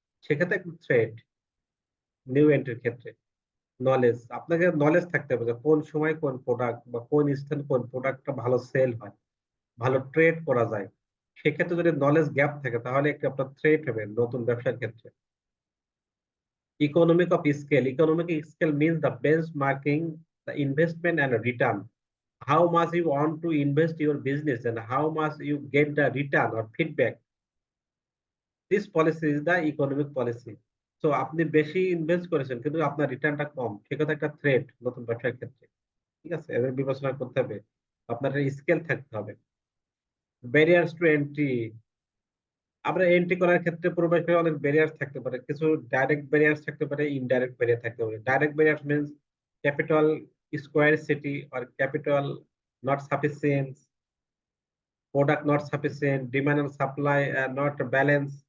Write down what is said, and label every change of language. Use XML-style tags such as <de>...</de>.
<bn>সেক্ষেত্রে একটু threat new এন্ট্রির ক্ষেত্রে। নলেজ, আপনাকে নলেজ থাকতে হবে যে কোন সময় কোন প্রোডাক্ট বা কোন স্থানে কোন প্রোডাক্টটা ভালো সেল হয়, ভালো ট্রেড করা যায়। সেক্ষেত্রে যদি নলেজ গ্যাপ থাকে, তাহলে একটি আপনার থ্রেট হবে নতুন ব্যবসার ক্ষেত্রে। Economic of scale.</bn> <en>Economic scale means the benchmarking the investment and return. How much you want to invest your business and how much you get the return or feedback. This policy is the economic policy.</en> <bn>So আপনি বেশি invest করেছেন কিন্তু আপনার রিটার্নটা কম, সেটা একটা threat নতুন ব্যবসার ক্ষেত্রে। ঠিক আছে, এদের বিবেচনা করতে হবে, আপনার স্কেল থাকতে হবে। Barriers two entry. আমরা এন্ট্রি করার ক্ষেত্রে প্রবেশে অনেক ব্যারিয়ার্স থাকতে পারে, কিছু ডাইরেক্ট ব্যারিয়ার্স থাকতে পারে, ইনডাইরেক্ট ব্যারিয়ার থাকতে পারে।</bn> <en>Direct barriers means capital scarcity or capital not sufficient, product not sufficient, demand and supply are not balanced.</en>